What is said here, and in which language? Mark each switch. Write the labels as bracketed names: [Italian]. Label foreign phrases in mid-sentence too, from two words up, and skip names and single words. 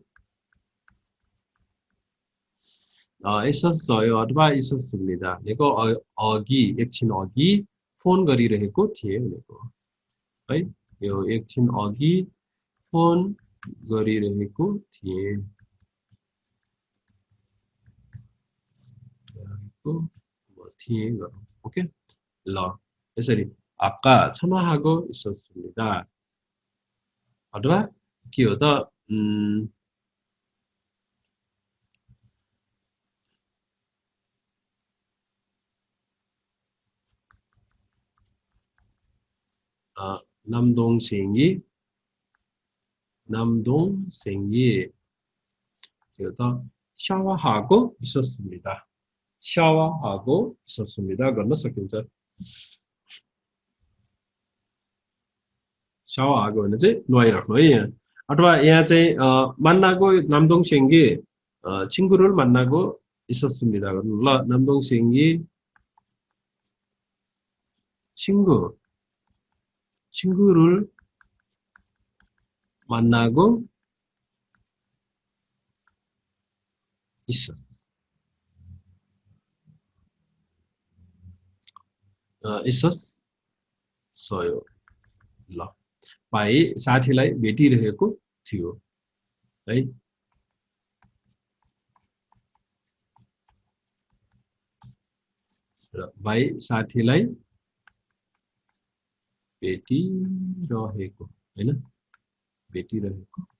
[Nepali] 있었어요 अथवा 있었습니다 भनेको अघि एकछिन अघि फोन गरिरहेको थिए भनेको है यो एकछिन अघि फोन गरिरहेको थिए थिए गरौँ ओके ल यसरी [Korean] 아까 전화하고 있었습니다 [Nepali] अथवा के हो त 남동생이 के हो त [Korean] 샤워하고 있었습니다 샤워하고 있었습니다 [Nepali] गर्न सकिन्छ 샤워하고 भने चाहिँ नुहाइराख्नु है यहाँ अथवा यहाँ चाहिँ [Korean] 만나고 남동생이 친구를 만나고 있었습니다 [Nepali] गर्नु ल [Korean] 남동생이 친구를 만나고 있어. 있었어요. [Nepali] ल भाइ साथीलाई भेटिरहेको थियो है र भाइ साथीलाई भेटिरहेको हैन भेटिरहेको